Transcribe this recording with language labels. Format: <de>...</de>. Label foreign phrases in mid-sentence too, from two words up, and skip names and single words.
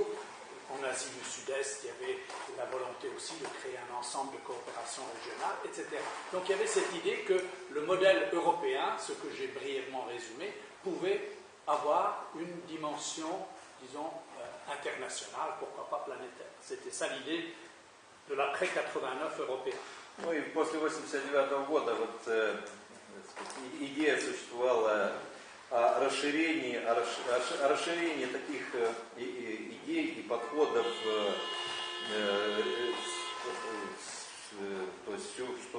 <fr>En Asie du Sud-Est, il y avait la volonté aussi de créer un ensemble de coopération régionale, etc. Donc il y avait cette idée que le modèle européen, ce que j'ai brièvement résumé, pouvait avoir une dimension, disons, internationale, pourquoi pas planétaire. C'était ça l'idée de l'après-89 européen.</fr> <ru>Ну и после 1989 года вот идея существовала о расширении таких идей и подходов, то есть что</ru>